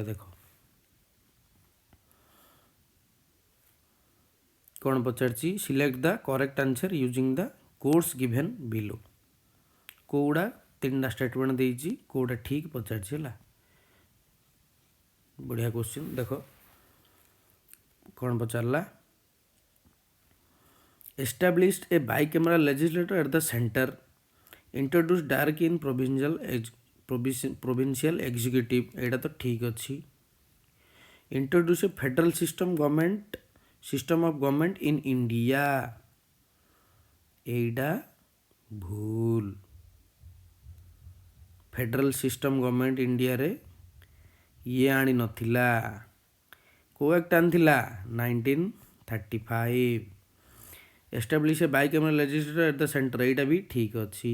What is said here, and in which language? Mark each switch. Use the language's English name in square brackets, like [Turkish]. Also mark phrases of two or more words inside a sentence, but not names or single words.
[Odia] ଦେଖ କ'ଣ ପଚାରିଛି, [English] select the correct answer using the course given below. [Odia] କେଉଁଟା 3ଟା ଷ୍ଟେଟମେଣ୍ଟ ଦେଇଛି, କେଉଁଟା ଠିକ୍ ପଚାରିଛି ହେଲା। ବଢ଼ିଆ କ୍ୱେଶ୍ଚିନ୍। ଦେଖ କ'ଣ ପଚାରିଲା, [English] established a bicameral legislature at the center, introduced direct in provincial executive, [Odia] ଏଇଟା ତ ଠିକ୍ ଅଛି। [English] introduce a federal system of government in India, [Odia] ଏଇଟା ଭୁଲ। [English] federal system government [Odia] ଇଣ୍ଡିଆରେ ଇଏ ଆଣି ନଥିଲା। କେଉଁ ଆକ୍ଟ ଆଣିଥିଲା? 1935। [English] establish a bicameral legislature at the center, [Odia] ଏଇଟା ବି ଠିକ୍ ଅଛି।